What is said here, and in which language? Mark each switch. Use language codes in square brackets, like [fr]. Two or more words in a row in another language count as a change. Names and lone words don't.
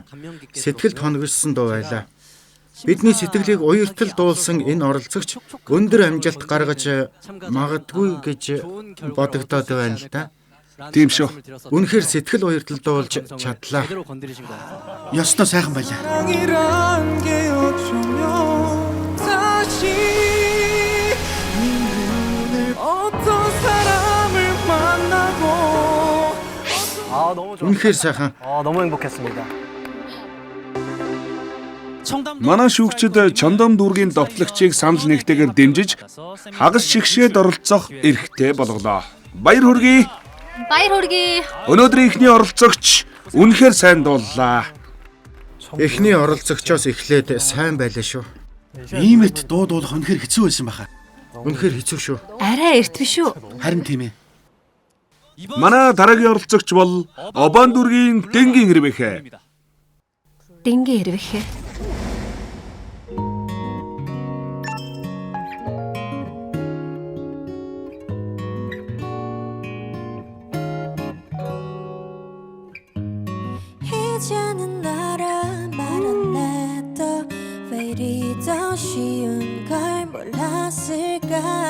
[mn] Сэтгэл тоногшсон дуу байлаа. Бидний сэтгэлийг уяртал дуулсан энэ оролцогч өндөр амжилт гаргаж магадгүй гэж бодогдоод байна л да. Тийм шүү. Үнэхээр сэтгэл уяртал дуулж чадлаа. Ёстой сайхан байлаа. [ko] 사랑이란 게 어쩌면 다시 네 눈을 어떤 사람을 만나고 [mn] Үнэхээр сайхан. [ko] 너무 행복했습니다. [mn] Манай шүүгчид чондом дүүргийн довтлогчийг санал нэгтэйгээр дэмжиж хагас шигшээд оролцох эрхтэй болголоо. Баяр хүргэе. Баяр хүргэе. Өнөөдрийн эхний оролцогч үнэхээр сайн дууллаа. Эхний оролцогчоос эхлээд сайн байлаа шүү. Иймэрт дуудуулах үнэхээр хэцүү байсан баха. Үнэхээр хэцүү шүү. Арай эрт биш үү? Харин тийм ээ. Манай дараагийн оролцогч бол Обан дүүргийн Дэнгийн Ревекэ. Дэнгийн Ревекэ. [ko] 이제는 나라 말 안 해도 왜 이리 더 쉬운 걸 몰랐을까